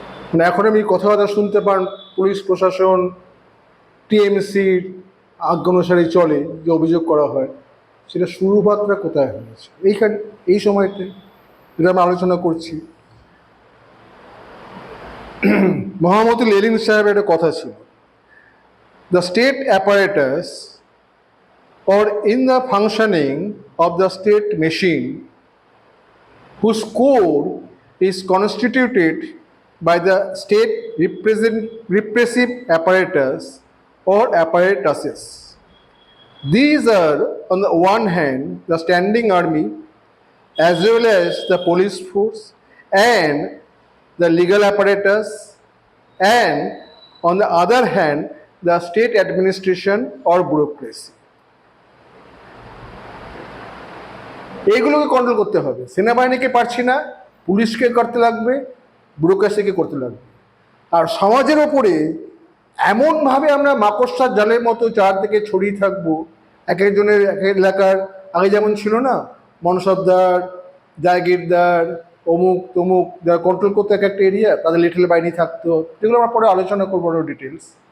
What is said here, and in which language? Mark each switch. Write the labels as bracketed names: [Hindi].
[Bangla] মানে এখন আমি কথাবার্তা শুনতে পান পুলিশ প্রশাসন টিএমসির আজ্ঞা অনুসারে চলে, যে অভিযোগ করা হয় সেটা শুরুমাত্রা কোথায় হয়েছে এইখানে এই সময়তে যেটা আমরা আলোচনা করছি। মহামতি লেনিন সাহেবের একটা কথা ছিল, [English] the state apparatus or in the functioning of the state machine whose core is constituted by the state repressive apparatus or apparatuses. These are on the one hand the standing army as well as the police force and the legal apparatus, and on the other hand the state administration or bureaucracy. [Bangla] এইগুলোকে control করতে হবে। সেনাবাহিনীকে পারছি না, পুলিশকে করতে লাগবে, ব্যুরোক্রেসিকে করতে লাগবে। আর সমাজের ওপরে এমনভাবে আমরা মাকড়সার জালের মতো চারদিকে ছড়িয়ে থাকবো, এক একজনের এক এক এলাকার আগে যেমন ছিল না, মনসবদার জায়গিরদার অমুক তমুক যারা কন্ট্রোল করতো এক একটা এরিয়া, তাদের লিটল বাহিনী থাকতো, যেগুলো আমরা পরে আলোচনা করবো আরও ডিটেলস।